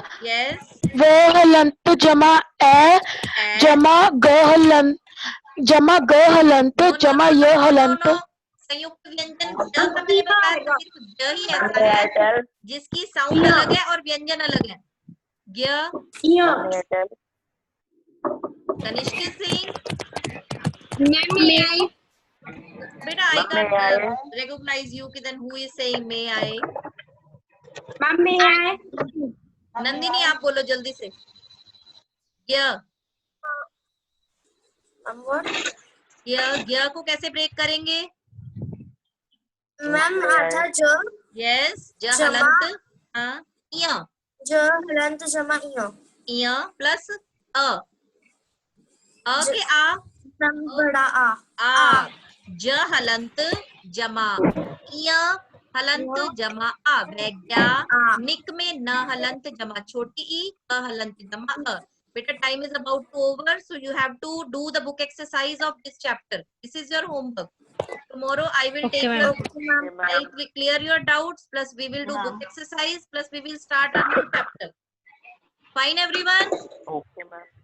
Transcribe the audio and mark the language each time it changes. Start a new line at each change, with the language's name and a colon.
English: yes,
Hindi: वो हलंत जमा ए जमा ग हलंत जमा ग हलंत जमा य हलंत। संयुक्त व्यंजन ज का मैंने बताया था, सिर्फ ज ही ऐसा है जिसकी साउंड अलग है और व्यंजन अलग है।
English: य, तनिष्क सिंह बेटा, I can't recognize you, then who is saying may I?
Hindi: Nandini आप बोलो जल्दी से। य को कैसे ब्रेक करेंगे? मैम आधा ज यस, ज हलंत, हाँ, ज हलंत जमा इय प्लस अ के आ, बड़ा आ, ज हलंत जमा इय हलंत जमा आ, वैज्ञा निक में न हलंत जमा छोटी ई, क हलंत जमा अ।
English: बेटा, time is about to over, so you have to do the book exercise of this chapter. This is your homework. Tomorrow I will take your, I'll clear your doubts, plus we will do book exercise, plus we will start our new chapter. Fine everyone? Okay, ma'am.